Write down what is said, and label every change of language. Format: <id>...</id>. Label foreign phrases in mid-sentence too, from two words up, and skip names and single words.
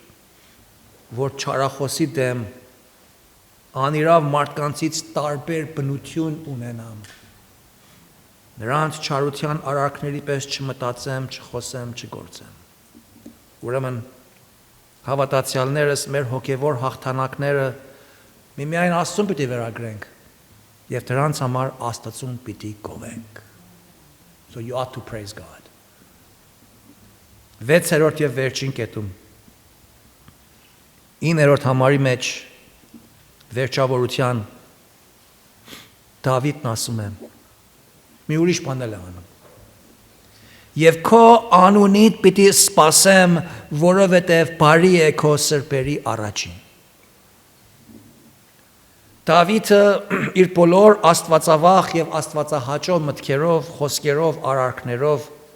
<hy>որ չարախոսի դեմ անիրավ մարդկանցից տարբեր բնություն ունենամ, նրանց չարության արարքների պես չմտածեմ, չխոսեմ, չգործեմ։ Ուրեմն հավատացյալներս մեր հոգևոր հաղթանակները միմիայն Աստծուն պիտի վերագրենք եւ դրանց համար Աստծուն պիտի գովենք։</hy> <en>So you ought to praise God.</en> <hy>6-րդ եւ վերջին կետում 9-րդ համարի մեջ վերջավորության Դավիթն ասում է. մի ուրիշ բան էլ է անում. Եվ քո անունիդ պիտի սպասեմ, որովհետև բարի է քո սրբերի առաջին։ Դավիթը իր բոլոր աստվածավախ եւ աստվածահաճո մտքերով, խոսքերով, արարքներով</hy>